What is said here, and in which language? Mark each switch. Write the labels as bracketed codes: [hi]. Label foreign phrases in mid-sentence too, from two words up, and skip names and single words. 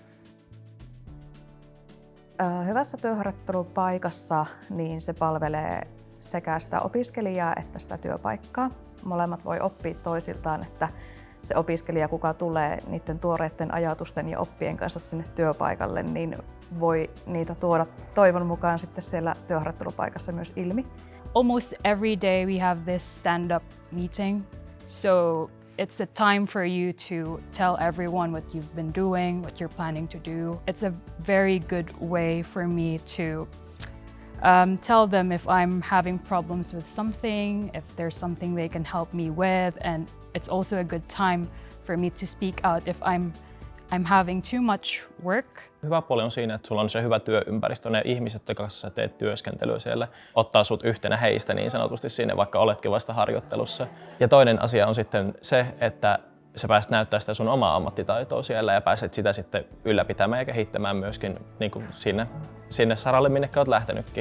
[fi] Hyvässä työharjoittelupaikassa niin se palvelee sekä sitä opiskelijaa että sitä työpaikkaa. Molemmat voi oppia toisiltaan, että se opiskelija, kuka tulee niiden tuoreiden ajatusten ja oppien kanssa sinne työpaikalle, niin voi niitä tuoda toivon mukaan sitten siellä työharjoittelupaikassa myös ilmi. [en] Almost every day we have this stand-up meeting, so it's a time for you to tell everyone what you've been doing, what you're planning to do. It's a very good way for me to tell them if I'm having problems with something, if there's something they can help me with, and it's also a good time for me to speak out if I'm having too much work. [fi] Hyvä puoli on siinä, että sulla on se hyvä työympäristö, ne ihmiset, joiden kanssa teet työskentelyä siellä, ottaa sut yhtenä heistä niin sanotusti sinne, vaikka oletkin vasta harjoittelussa. Ja toinen asia on sitten se, että sä pääset näyttää sitä sun omaa ammattitaitoa siellä ja pääset sitä sitten ylläpitämään ja kehittämään myöskin niin kuin sinne saralle, minne olet lähtenytkin.